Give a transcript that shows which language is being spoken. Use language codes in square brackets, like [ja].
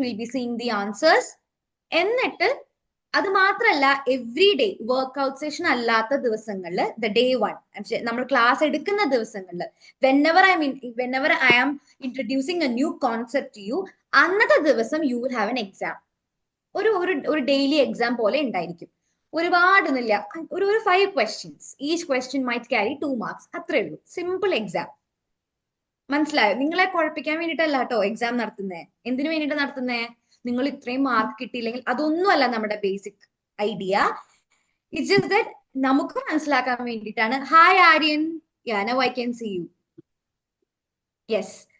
[en] Will be seeing the answers. [ml] എന്നിട്ട് അത് മാത്രമല്ല [en] every day workout session [ml] അല്ലാത്ത ദിവസങ്ങളിൽ [en] the day 1 [ml] നമ്മൾ ക്ലാസ് എടുക്കുന്ന ദിവസങ്ങളിൽ [en] whenever I am introducing a new concept to you, [ml] അന്നത്തെ ദിവസം [en] you will have an exam. [ml] ഒരു ഡെയിലി എക്സാം പോലെ ഉണ്ടായിരിക്കും. ഒരുപാടൊന്നുമില്ല. [en] ഒരു 5 questions. Each question might carry 2 marks. [ml] അത്രേ ഉള്ളൂ. [en] Simple exam. [ml] മനസ്സിലായോ? നിങ്ങളെ കുഴപ്പിക്കാൻ വേണ്ടിയിട്ടല്ല കേട്ടോ എക്സാം നടത്തുന്നേ. എന്തിനു വേണ്ടിയിട്ട് നടത്തുന്നേ? നിങ്ങൾ ഇത്രയും മാർക്ക് കിട്ടിയില്ലെങ്കിൽ അതൊന്നുമല്ല നമ്മുടെ basic idea. [en] it's just that [ml] നമുക്ക് മനസ്സിലാക്കാൻ വേണ്ടിയിട്ടാണ്. [en] Hi Aryan, now I can see you. Yes.